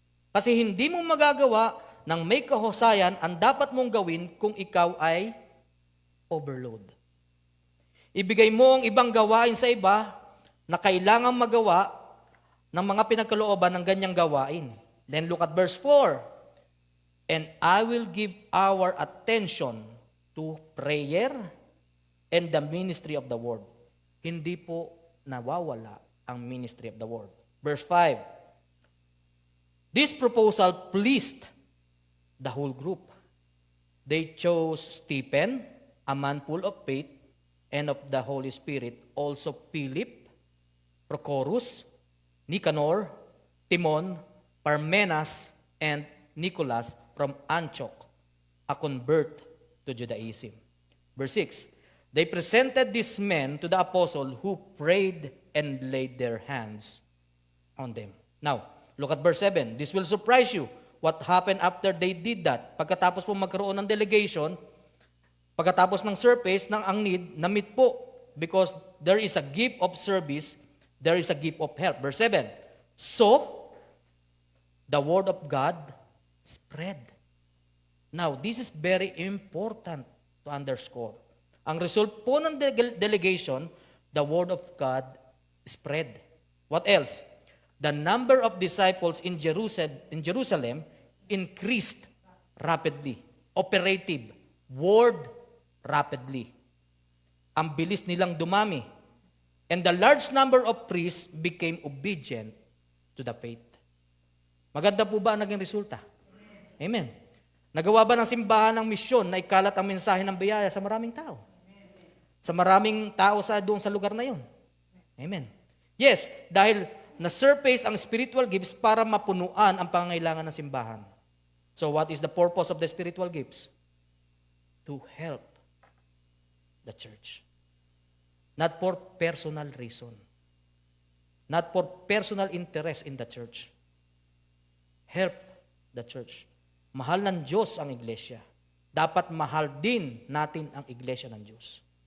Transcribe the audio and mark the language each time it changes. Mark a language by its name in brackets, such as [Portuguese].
[Filipino] Kasi hindi mo magagawa ng may kahusayan ang dapat mong gawin kung ikaw ay overload. Ibigay mo ang ibang gawain sa iba na kailangang magawa ng mga pinagkalooban ng ganyang gawain. [English] Then look at verse 4. And I will give our attention to prayer and the ministry of the word. [Filipino] Hindi po nawawala ang ministry of the word. [English] Verse 5. This proposal pleased the whole group. They chose Stephen, a man full of faith and of the Holy Spirit, also Philip, Prochorus, Nicanor, Timon, Parmenas, and Nicholas from Antioch, a convert to Judaism. Verse 6, they presented these men to the apostle who prayed and laid their hands on them. Now, look at verse 7. This will surprise you. What happened after they did that? [Filipino] Pagkatapos po magkaroon ng delegation, pagkatapos ng surface ng ang need, na-meet po. [English] Because there is a gift of service, there is a gift of help. Verse 7. So, the word of God spread. Now, this is very important to underscore. [Filipino] Ang result po ng delegation, [English] the word of God spread. What else? The number of disciples in Jerusalem increased rapidly. Operative. Word rapidly. [Filipino] Ang bilis nilang dumami. [English] And the large number of priests became obedient to the faith. [Filipino] Maganda po ba ang naging resulta? Amen. Nagawa ba ng simbahan ng misyon na ikalat ang mensahe ng biyaya sa maraming tao? Sa maraming tao doon sa lugar na yun? Amen. Yes, dahil na-surface ang spiritual gifts para mapunuan ang pangangailangan ng simbahan. [English] So what is the purpose of the spiritual gifts? To help the church. Not for personal reason. Not for personal interest in the church. Help the church. [Filipino] Mahal ng Diyos ang iglesia. Dapat mahal din natin ang iglesia ng Diyos.